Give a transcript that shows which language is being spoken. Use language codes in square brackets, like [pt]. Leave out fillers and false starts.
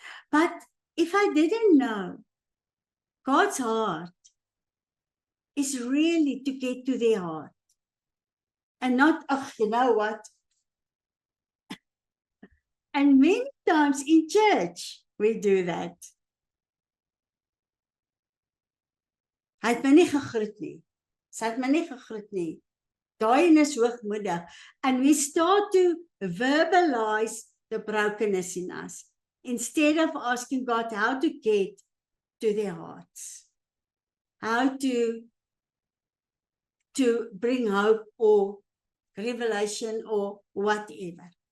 [en] But if I didn't know, God's heart is really to get to their heart. And not, oh, you know what? And many times in church, we do that. [af] Hy het my nie gegroet nie. Sy het my nie gegroet nie. Daai is hoogmoedig. [en] And we start to verbalize the brokenness in us, instead of asking God how to get to their hearts, how to bring hope or revelation or whatever.